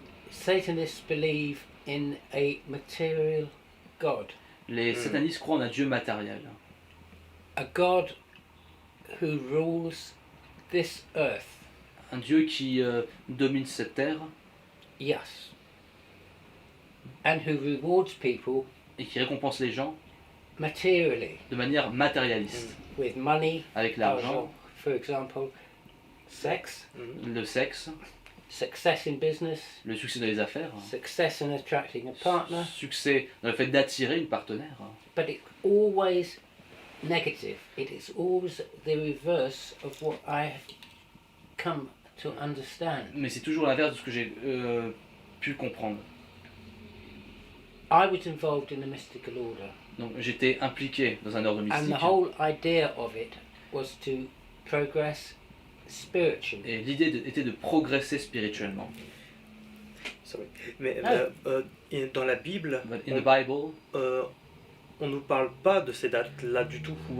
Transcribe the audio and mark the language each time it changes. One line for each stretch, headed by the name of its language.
English: Satanists believe in a material God,
French: Les satanistes croient en un Dieu matériel.
English: a God who rules this earth.
French: Un Dieu qui domine cette terre.
English: Yes. and who rewards people
French: et qui récompense les gens
English: materially
French: de manière matérialiste,
English: with money,
French: avec l'argent,
English: for example, sex,
French: le sexe,
English: success in business,
French: le succès dans les affaires,
English: success in attracting a partner,
French: succès dans le fait d'attirer une partenaire.
English: but it's always negative. It is always the reverse of what I have come to understand.
French: Mais c'est toujours l'inverse de ce que j'ai pu comprendre.
English: I was involved in a mystical order,
French: Donc j'étais impliqué dans un ordre
English: and
French: mystique.
English: the whole idea of it was to progress spiritually.
French: Et l'idée était de progresser spirituellement.
English: Sorry.
French: Mais Ah. dans la Bible,
English: But in the Bible,
French: on nous parle pas de ces dates-là du tout.